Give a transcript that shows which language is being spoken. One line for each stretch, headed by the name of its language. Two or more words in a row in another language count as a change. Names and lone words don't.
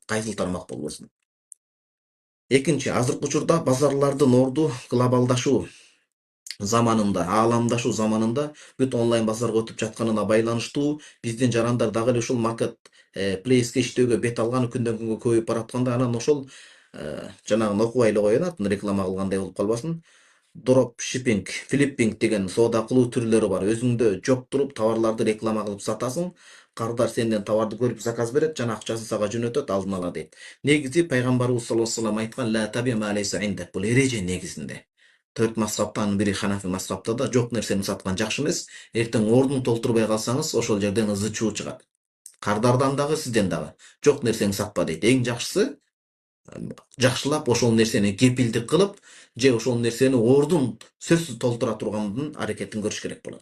Kyrgyz: Кайсыл тармак болбосун. Экинчи, азыркы учурда базарлардын орду глобалдашуу заманында, ааламдашуу заманында бүт онлайн базарга өтүп жатканына байланыштуу биздин жарандар дагы эле ушул маркет плейске иштөөгө бет алганы күндөн күнгө көбөйүп баратканда, анан ошол жанагын окубай эле коеюн, атын реклама кылгандай болуп калбасын.
English: drop shipping,
Kyrgyz: флиппинг деген соода кылуу түрлөрү бар. Өзүңдө жок туруп товарларды реклама кылып сатасың. Кардар сенден товарды көрүп заказ берет, жана акчасын сага жөнөтөт алдын ала дейт. Негизи пайгамбарыбыз
Arabic: صلى الله عليه وسلم айткан لا تبع ما ليس عندك.
Kyrgyz: Бул эреже негизинде. Төрт мазхабтан бири Ханафи мазхабта да жок нерсени саткан жакшы эмес. Эртең ордун толтурбай калсаңыз, ошол жерден ызы чуу чыгат. Кардардан дагы, сизден дагы. Жок нерсени сатпа дейт. Эң жакшысы жакшылап ошол нерсени кепилдик кылып, же ошол нерсени ордун сөзсүз толтура тургандын аракетин көрүш керек болот.